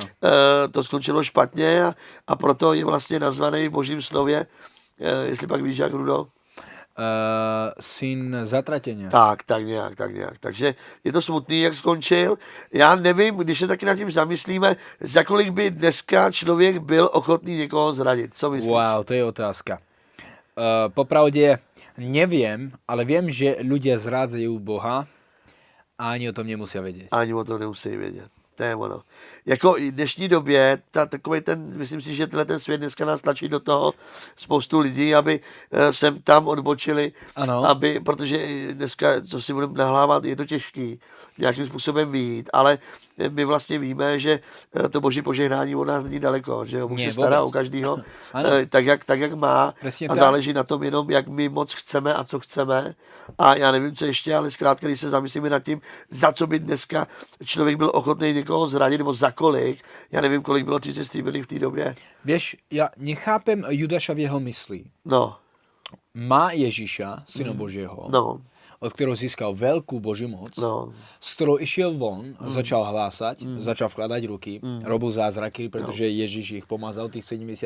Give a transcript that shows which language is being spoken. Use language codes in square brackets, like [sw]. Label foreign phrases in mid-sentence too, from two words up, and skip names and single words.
[cs] To skončilo špatně a proto je vlastně nazvaný v božím slově, jestli pak víš, jak Rudo? [sk] Syn zatratenia. [cs] Tak nějak. Takže je to smutný, jak skončil. Já nevím, když se taky nad tím zamyslíme, za kolik by dneska člověk byl ochotný někoho zradit. Co myslíš? Wow, to je otázka. [sk] Popravde neviem, ale viem, že ľudia zrádzajú Boha a ani o tom nemusia vedieť. [cs] Ani o tom nemusí vědět. To je ono. Jako i v dnešní době, myslím si, že ten svět dneska nás tlačí do toho spoustu lidí, aby sem tam odbočili, Ano. protože dneska, co si budeme nahlávat, je to těžký nějakým způsobem vyjít, ale my vlastně víme, že to boží požehnání od nás není daleko, že jo, Bůh se stará o každýho tak, jak má. [sk] Presne [cs] A [sk] tak. [cs] záleží na tom jenom, jak my moc chceme a co chceme. A já nevím, co ještě, ale zkrátka, když se zamyslíme nad tím, za co by dneska člověk byl ochotný někoho zradit, nebo za kolik, já nevím, kolik bylo 30 stříbrných v té době. [sk] Vieš, ja nechápem Judáša v jeho mysli. No, Má Ježiša, syna Božieho, no, od ktorého získal veľkú Božiu moc, no. z ktorou išiel von a začal hlásať, začal vkladať ruky, robil zázraky, pretože Ježiš ich pomazal, tých 72,